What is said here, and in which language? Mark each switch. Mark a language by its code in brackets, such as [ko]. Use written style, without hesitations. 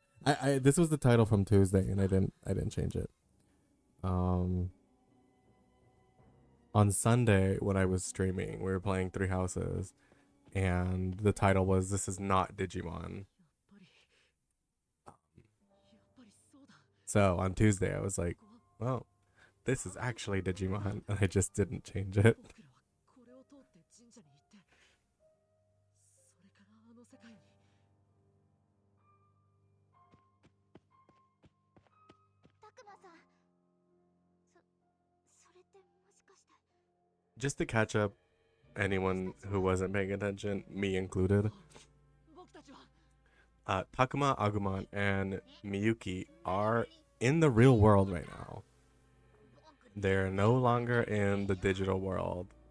[en] This was the title from Tuesday and I didn't change it. On Sunday when I was streaming, we were playing Three Houses and the title was This is not Digimon. [ja] やっぱりそうだ。 [en] So on Tuesday I was like, well, this is actually Digimon and I just didn't change it. [ja] 僕らはこれを通って神社に行って、それからあの世界に。たくまさんそれってもしかして。 [en] Just to catch up anyone who wasn't paying attention, me included. [ja] 僕たちは [en] Takuma, Agumon, and Miyuki are in the real world right now. They're no longer in the digital world.